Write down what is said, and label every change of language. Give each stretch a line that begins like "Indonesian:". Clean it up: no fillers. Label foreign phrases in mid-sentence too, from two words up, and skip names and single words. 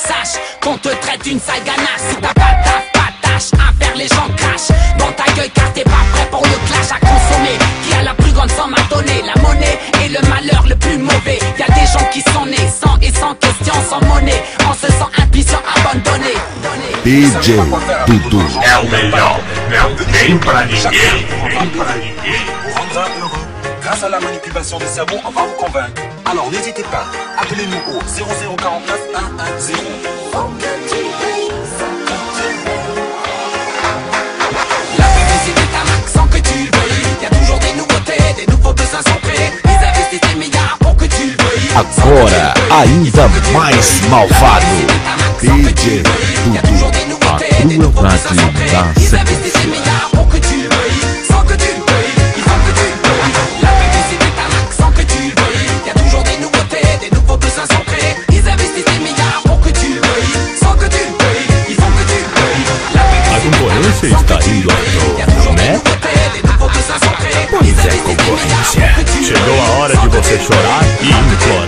French: Sache qu'on te traite une sale ganache. Si t'as pas taf, pas tâche à faire, les gens crachent dans ta gueule car t'es pas prêt pour le clash à consommer. Qui a la plus grande somme à donner? La monnaie est le malheur le plus mauvais. Y a des gens qui sont nés sans et sans question, sans monnaie, en se sent impuissant, abandonné. DJ Dudu.
Portuguese: É o melhor, não tem pra ninguém.
French: Pour rendre heureux. Grâce à la manipulation des cerveaux, on va vous convaincre. Alors n'hésitez pas, appelez-nous au 0049 110. La publicité t'arnaque sans que tu le veuilles. Y a toujours des nouveautés, des nouveaux besoins sont créés. Ils investissent des milliards pour que tu le veuilles.
Portuguese: Agora, ainda mais malvado. DJ
French: Y a toujours des nouveautés, des nouveaux besoins sont créés. Ils investissent des milliards pour que tu le veuilles. Sans que tu le veuilles, il faut que tu le veuilles. La publicité t'arnaque sans que tu le veuilles. Y a toujours des nouveautés, des nouveaux besoins sont créés. Ils investissent des milliards pour que tu le veuilles. Sans que tu le veuilles, il faut que tu le veuilles.
Portuguese: La concorrência está indo à toa, né? Pois é, concorrência. Chegou a hora de você chorar e